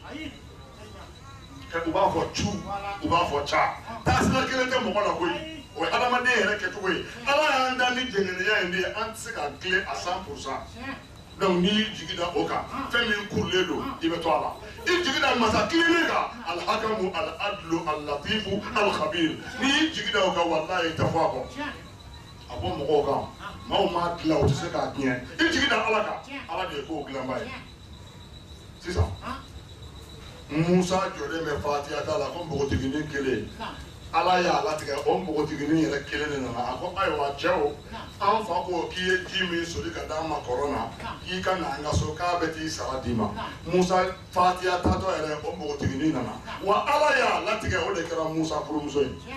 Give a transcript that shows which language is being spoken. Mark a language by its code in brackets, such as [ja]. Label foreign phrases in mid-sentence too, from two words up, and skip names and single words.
[bm] u b'a fɔ cu u b'a fɔ ca taasira kelen tɛ mɔgɔ la koyi o ye adamaden yɛrɛ kɛcogo ye Ala y'an da ni jɛngɛnɛya in de ye an tɛ se ka tilen a 100% donc n'i y'i jigi da o kan fɛn min kurulen don i bɛ to a la i jigi da masa kilennen kan [ar] الحكم العدل اللطيف الخبير [bm] n'i y'i jigi da o kan walahi i tɛ fɔ a kɔ a bɔ mɔgɔw kan maaw m'a dilan o tɛ se k'a tiɲɛ i jigi da Ala kan Ala de ye k'o dilanba ye sisan Musa jɔlen bɛ Fatihata la ko npogotiginin 1 Ala y'a latigɛ o npogotiginin yɛrɛ 1 de nana a ko ayiwa cɛw an fa ko k'i ye ji min soli ka d'an ma kɔrɔn na k'i ka na an ka so k'a bɛ t'i sara d'i ma Musa Fatiha tatɔ yɛrɛ o npogotiginin nana wa Ala y'a latigɛ o de kɛra Musa furumuso ye